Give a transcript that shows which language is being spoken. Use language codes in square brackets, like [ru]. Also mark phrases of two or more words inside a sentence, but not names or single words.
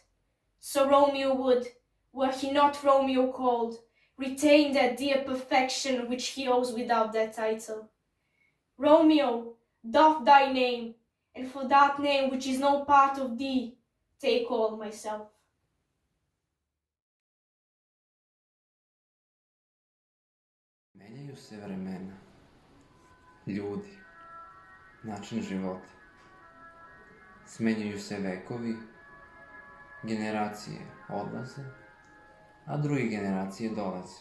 [en] So Romeo would, were he not Romeo called, retain that dear perfection which he owes without that title. Romeo, doff thy name, and for that name which is no part of thee, take all myself. [sr] Menjaju se vremena, ljudi, način života. Smenjuju se vekovi, generacije odlaze, a druge generacije dolaze.